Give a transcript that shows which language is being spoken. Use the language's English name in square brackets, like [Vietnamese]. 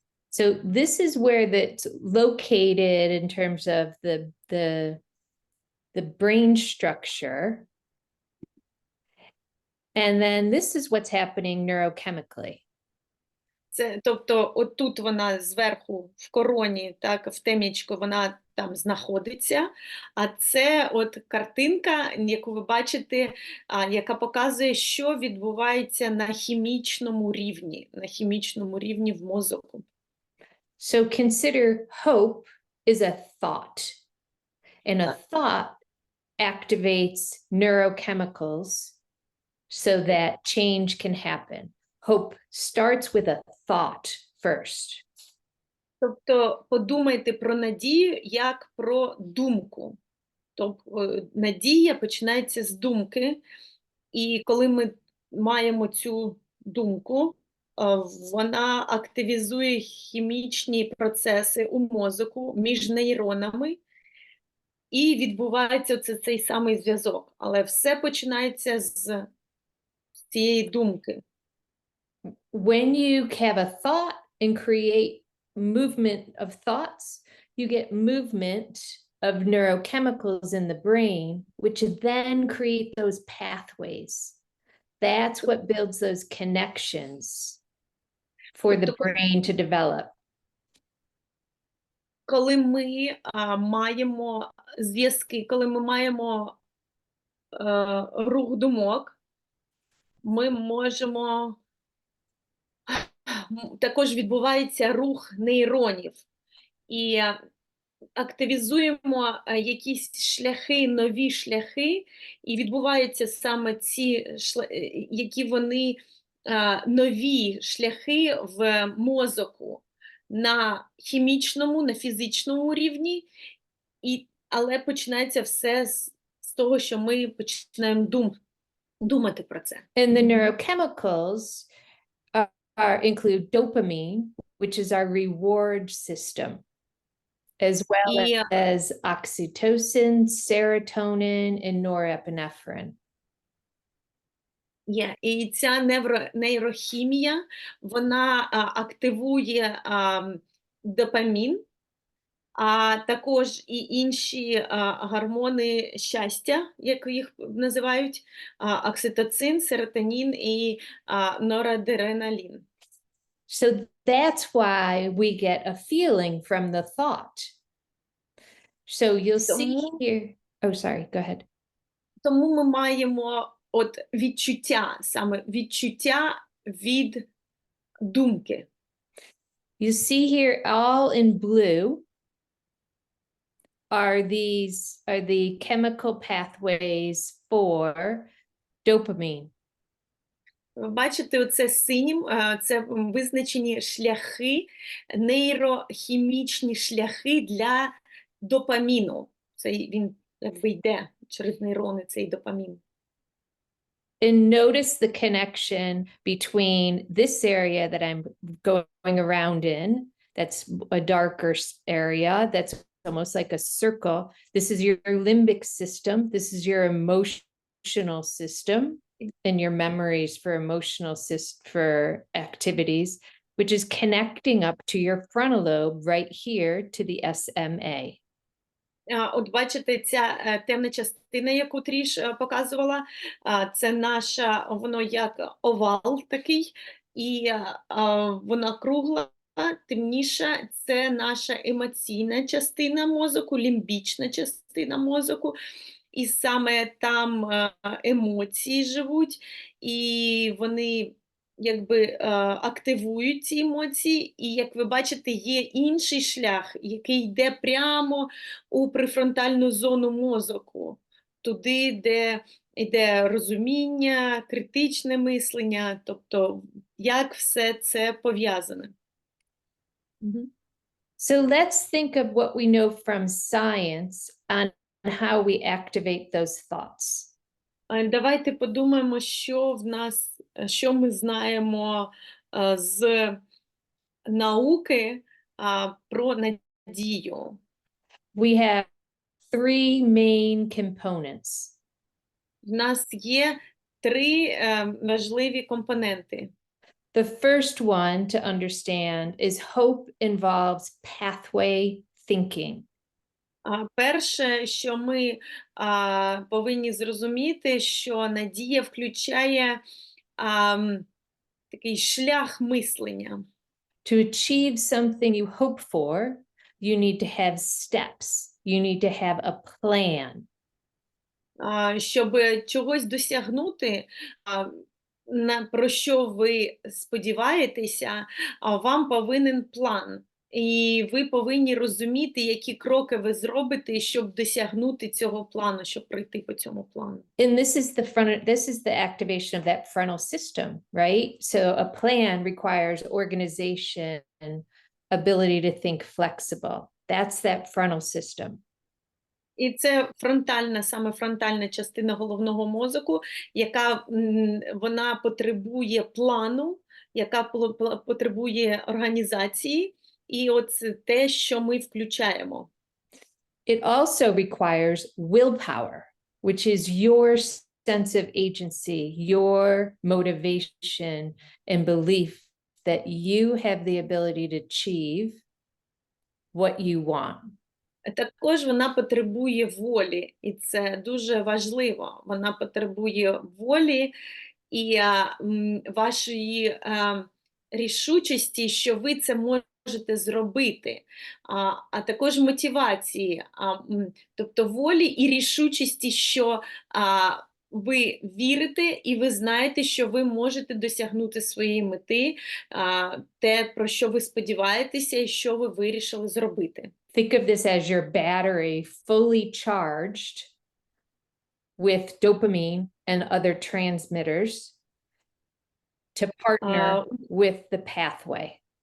[English] So this is where that's located in terms of the brain structure. And then this is what's happening neurochemically. [Ukrainian] Це, тобто, отут вона зверху в короні, так, в темічку, вона там знаходиться, а це от картинка, яку ви бачите, яка показує, що відбувається на хімічному рівні в мозку. [English] So consider hope is a thought, and a thought activates neurochemicals so that change can happen. Hope starts with a thought first. [Ukrainian] Тобто подумайте про надію як про думку. Тобто надія починається з думки, і коли ми маємо цю думку, вона активізує хімічні процеси у мозку між нейронами, і відбувається цей самий зв'язок. Але все починається з цієї думки. [English] When you have a thought and create movement of thoughts, you get movement of neurochemicals in the brain, which then create those pathways. That's what builds those connections for the brain to develop. [Ukrainian] Коли ми маємо зв'язки, коли ми маємо рух думок, ми можемо, також відбувається рух нейронів. І активізуємо якісь шляхи, нові шляхи, і відбуваються саме ці, які вони нові шляхи в мозку на хімічному, на фізичному рівні, але починається все з того, що ми починаємо думати про це. [English] And the neurochemicals include dopamine, which is our reward system, as well as oxytocin, serotonin, and norepinephrine. [Ukrainian] Є. І ця нейрохімія, вона активує допамін, а також і інші гормони щастя, як їх називають, окситоцин, серотонін і норадреналін. [English] So that's why we get a feeling from the thought. So you'll see [Ukrainian] Тому- [English] here. Oh, sorry, go ahead. [Ukrainian] Тому ми маємо от відчуття, саме відчуття від думки. [English] You see here all in blue are the chemical pathways for dopamine. [Ukrainian] Ви бачите, оце синім, це визначені шляхи, нейрохімічні шляхи для допаміну. Це він якби йде через нейрони, цей допамін. [English] And notice the connection between this area that I'm going around in, that's a darker area, that's almost like a circle. This is your limbic system. This is your emotional system and your memories for for activities, which is connecting up to your frontal lobe right here to the SMA. [Ukrainian] От бачите, ця темна частина, яку Тріш показувала, це наша, воно як овал такий, і вона кругла, темніша, це наша емоційна частина мозку, лімбічна частина мозку, і саме там емоції живуть, і вони якби активують ці емоції, і, як ви бачите, є інший шлях, який йде прямо у префронтальну зону мозку, туди, де йде розуміння, критичне мислення, тобто як все це пов'язане. [English] So let's think of what we know from science on how we activate those thoughts. [Ukrainian] Давайте подумаємо, що ми знаємо з науки про надію. [English] We have three main components. [Ukrainian] В нас є три важливі компоненти. [English] The first one to understand is hope involves pathway thinking. [Ukrainian] Перше, що ми повинні зрозуміти, що надія включає такий шлях мислення. [English] To achieve something you hope for, you need to have steps. You need to have a plan. [Ukrainian] Щоб чогось досягнути, про що ви сподіваєтеся, вам повинен план. І ви повинні розуміти, які кроки ви зробите, щоб досягнути цього плану, щоб пройти по цьому плану. [English] And this is the activation of that frontal system, right? So a plan requires organization, ability to think flexible. That's that frontal system. [Ukrainian] І це саме фронтальна частина головного мозку, яка вона потребує плану, яка потребує організації, і от те, що ми включаємо. [English] It also requires willpower, which is your sense of agency, your motivation and belief that you have the ability to achieve what you want. [Ukrainian] Також вона потребує волі, і це дуже важливо. Вона потребує волі і вашої рішучості, що ви це можете зробити, а також мотивації, тобто волі і рішучості, що ви вірите і ви знаєте, що ви можете досягнути своєї мети, те, про що ви сподіваєтеся і що ви вирішили зробити. [English] Think of this as your battery fully charged with dopamine and other transmitters to partner with the pathway.